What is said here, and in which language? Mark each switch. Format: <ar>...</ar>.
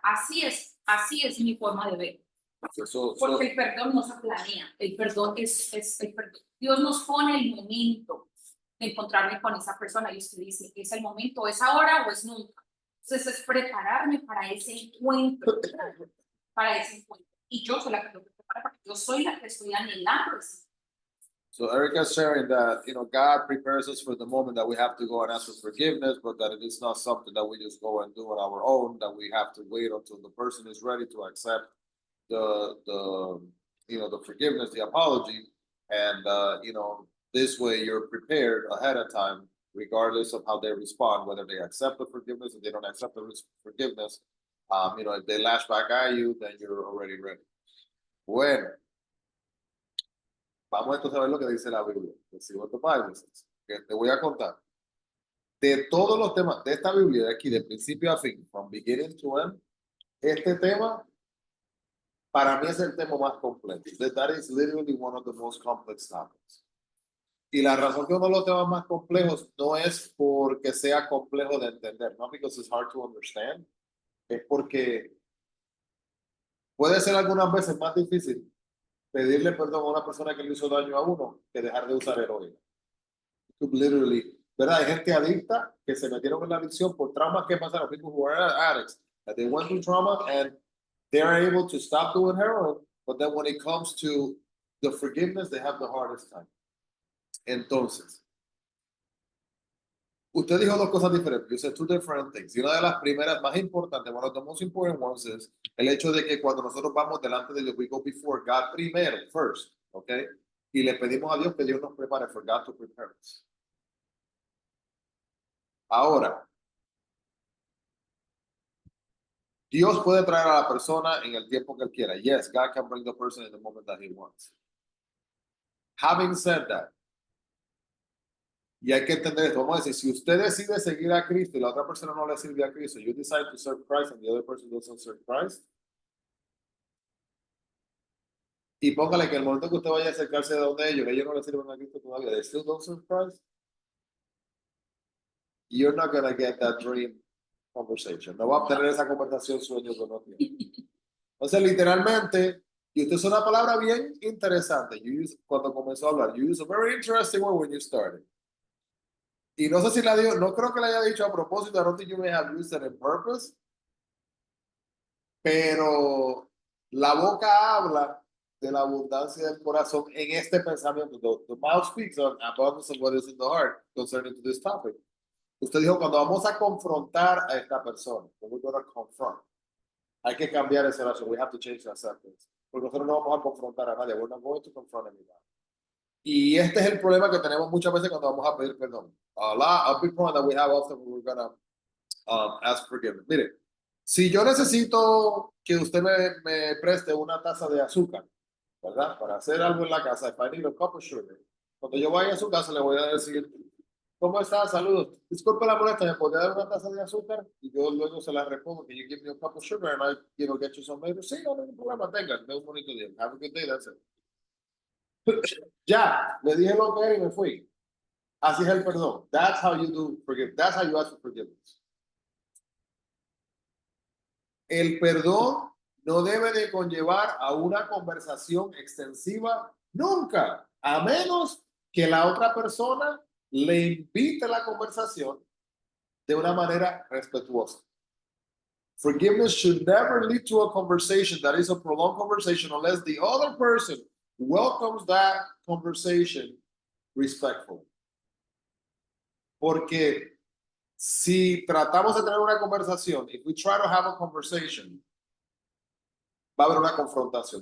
<es>Así es mi forma de ver. Porque el perdón no se planea, el perdón es el perdón. Dios nos pone el momento de encontrarme con esa persona y usted dice, ¿es el momento, es ahora o es nunca? Entonces es prepararme para ese encuentro, Y yo soy la que tengo que preparar, porque yo soy la que estoy anhelando.</es> <en>So Erica's sharing that, God prepares us for the moment that we have to go and ask for forgiveness, but that it is not something that we just go and do on our own, that we have to wait until the person is ready to accept the forgiveness, the apology. And, this way you're prepared ahead of time, regardless of how they respond, whether they accept the forgiveness, if they don't accept the forgiveness. If they lash back at you, then you're already ready.</en> <es>Bueno. Vamos entonces a ver lo que dice la Biblia.</es> <en>Let's see what the Bible says.</en> <es>Que te voy a contar. De todos los temas de esta Biblia de aquí, de principio a fin,</es> <en>from beginning to end,</en> <es>este tema para mí es el tema más complejo.</es> <en>That is literally one of the most complex topics.</en> <es>Y la razón que uno de los temas más complejos no es porque sea complejo de entender, no</es> <en>because it's hard to understand,</en> <es>es porque puede ser algunas veces más difícil pedirle perdón a una persona que le hizo daño a uno que dejar de usar heroína. Literally, ¿verdad? Hay gente adicta que se metieron en la adicción por traumas que pasaron.</es> <en>People who are addicts, that they went through trauma and they are able to stop doing heroin, but then when it comes to the forgiveness, they have the hardest time.</en> <es>Entonces, usted dijo dos cosas diferentes.</es> <en>You said two different things.</en> <es>Y una de las primeras más importantes,</es> <en>one of the most important ones,</en> <es>es el hecho de que cuando nosotros vamos delante de Dios,</es> <en>we go before God</en> <es>primero,</es> <en>first,</en> <es>¿ok? Y le pedimos a Dios que Dios nos prepare,</es> <en>for God to prepare us.</en> <es>Ahora, Dios puede traer a la persona en el tiempo que él quiera.</es> <en>Yes, God can bring the person in the moment that he wants. Having said that,</en> <es>y hay que entender esto, vamos a decir, si usted decide seguir a Cristo y la otra persona no le sirve a Cristo,</es> <en>you decide to serve Christ</en> <es>and the other person doesn't serve Christ, y póngale que el momento que usted vaya a acercarse de donde ellos no le sirven a Cristo todavía,</es> <en>they still don't serve Christ, you're not going to get that dream conversation.</en> <es>No va a obtener esa conversación sueño que no tiene. Entonces, literalmente, y usted usó una palabra bien interesante, cuando comenzó a hablar,</es> <en>you use a very interesting word when you started.</en> <es>Y no sé si la digo, no creo que la haya dicho a propósito,</es> <en>I don't think you may have used it on purpose,</en> <es>pero la boca habla de la abundancia del corazón en este pensamiento.</es> <en>The mouth speaks on abundance of what is in the heart concerning to this topic.</en> <es>Usted dijo, cuando vamos a confrontar a esta persona,</es> <en>when we're going to confront,</en> <es>hay que cambiar esa oración.</es> <en>We have to change that sentence.</en> <es>Porque nosotros no vamos a confrontar a nadie.</es> <en>We're not going to confront anybody.</en> <es>Y este es el problema que tenemos muchas veces cuando vamos a pedir perdón.</es> <en>A big problem that we have often when we're going to ask forgiveness.</en> <es>Mire, si yo necesito que usted me preste una taza de azúcar, ¿verdad? Para hacer algo en la casa,</es> <en>if I need a cup of sugar,</en> <es>cuando yo vaya a su casa le voy a decir, ¿cómo está? Saludos. Disculpe la molestia, ¿me podría dar una taza de azúcar? Y yo luego se la respondo que</es> <en>you give me a cup of sugar and I, get you some later.</en> <es>Sí, no hay ningún problema, tenga, un bonito día.</es> <en>Have a good day, that's it.</en> <es>Ya, le dije lo que era y me fui. Así es el perdón.</es> <en>That's how you do forgive. That's how you ask for forgiveness.</en> <es>El perdón no debe de conllevar a una conversación extensiva nunca, a menos que la otra persona le invite la conversación de una manera respetuosa.</es> <en>Forgiveness should never lead to a conversation that is a prolonged conversation unless the other person welcomes that conversation respectfully.</en> <es>Porque si tratamos de tener una conversación,</es> <en>if we try to have a conversation,</en> <es>va a haber una confrontación.</es>